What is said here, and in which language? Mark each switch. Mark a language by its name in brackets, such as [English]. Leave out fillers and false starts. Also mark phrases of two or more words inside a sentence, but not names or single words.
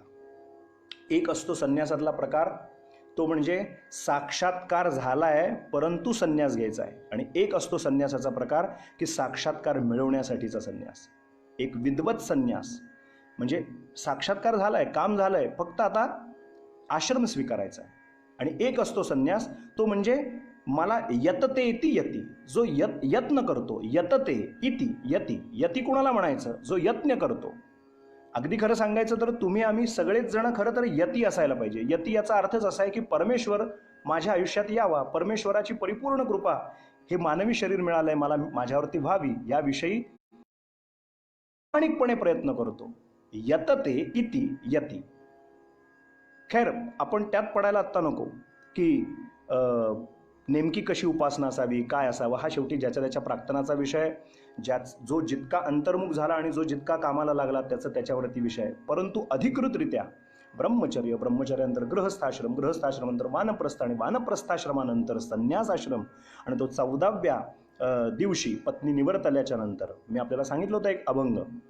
[Marathi] एक असतो संन्यासातला प्रकार, तो म्हणजे साक्षात्कार झालाय परंतु संन्यास घ्यायचा आहे. आणि एक असतो संन्यासाचा प्रकार की साक्षात्कार मिळवण्यासाठीचा संन्यास, एक विद्वत संन्यास. म्हणजे साक्षात्कार झालाय, काम झालंय, फक्त आता आश्रम स्वीकारायचा आहे. आणि एक असतो संन्यास, तो म्हणजे मला [Sanskrit] यतते इति यती, [Marathi] जो यत्न करतो. [Sanskrit] यतते इति यती, [Marathi] यती कुणाला म्हणायचं? जो यत्न करतो. अगदी खरं सांगायचं तर तुम्ही आम्ही सगळेच जण खरं तर यती असायला पाहिजे. यती याचा अर्थच असा आहे की परमेश्वर माझ्या आयुष्यात यावा, परमेश्वराची परिपूर्ण कृपा, हे मानवी शरीर मिळालंय मला, माझ्यावरती व्हावी याविषयी प्रामाणिकपणे प्रयत्न करतो. [Sanskrit] यतते इति यती. [Marathi] खैर, आपण त्यात पडायला आत्ता नको की नेमकी कशी उपासना असावी, काय असावं, हा शेवटी ज्याच्या त्याच्या प्रार्थनाचा विषय, जो जितका अंतर्मुख झाला आणि जो जितका कामाला लागला त्याच्यावरती विषय आहे. परंतु अधिकृतरित्या ब्रह्मचर्य, ब्रह्मचर्यानंतर गृहस्थाश्रम, गृहस्थाश्रमानंतर वानप्रस्थ आणि वानप्रस्थाश्रमानंतर संन्यासाश्रम आणि तो 14व्या दिवशी पत्नी निवर्तल्याच्या नंतर मी आपल्याला सांगितलं होतं एक अभंग,